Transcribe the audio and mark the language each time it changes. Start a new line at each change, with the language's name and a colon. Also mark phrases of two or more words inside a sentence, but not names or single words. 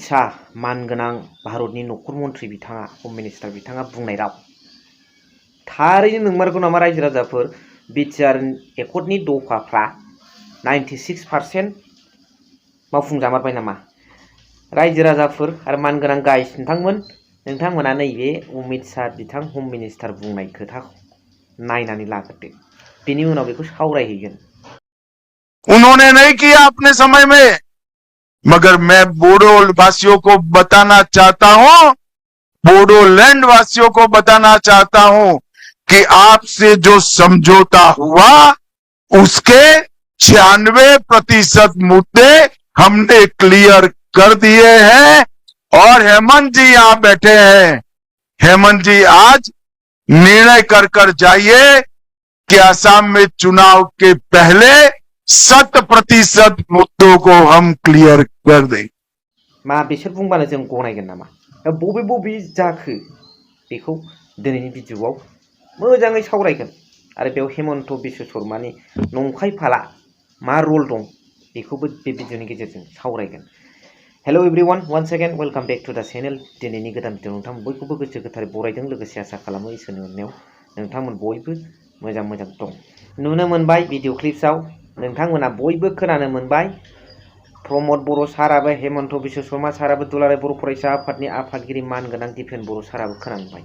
Bodo: शाह मानगोनां भारतनि नखर मन्थ्रि बिथाङा
English: home minister
Bodo: बिथाङा बुंनाय राव थारैनो नंमारगौ नामा रायजो राजाफोर BTR एकर्डनि दफाफ्रा 96% मावफुंजामारबाय नामा रायजो राजाफोर आरो मानगोनां गाइस नोंथांमोना नैबे अमित शाह बिथां
English: home minister
Bodo: बुंनाय खोथाखौ नायनानै लाग्रोदो बेनि उनाव बेखौ सावरायहैगोन।
Hindi: उन्होंने नहीं किया अपने समय में, मगर मैं बोडो वासियों को बताना चाहता हूं, बोडोलैंड वासियों को बताना चाहता हूं कि आपसे जो समझौता हुआ उसके 96% मुद्दे हमने क्लियर कर दिए हैं। और हेमंत जी यहां बैठे हैं। हेमंत जी आज निर्णय कर जाइए कि असम में चुनाव के पहले 100% मुद्दों को हम क्लियर कर दें।
Bodo: मा बिसोर बुंबानो जों गनायगोन नामा? बबे जाखो बेखौ दिनैनि भिडिअआव मोजाङै सावरायगोन आरो बेयाव हेमन्त बिश्व शर्मानि नंखाय फाला मा रल दं बेखौबो बे भिडिअनि गेजेरजों सावरायगोन।
English: Hello everyone once again welcome back to the channel.
Bodo: दिनैनि गोदान भिडिअ नोंथांमोन बयखौबो गोसो गोथारै बरायदों लोगोसे आसा खालामो इसोरनि अननायाव नोंथांमोन बयबो मोजां दं। नुनो मोनबाय
English: video clipsआव
Bodo: नोंथांमोना बयबो खोनानो मोनबाय प्रमद बर' साराबो हेमन्त बिश्व शर्मा साराबो दुलाराय बर' फरायसा आफादनि आफादगिरि मानगोनां दिपेन बर' साराबो खोनाबाय।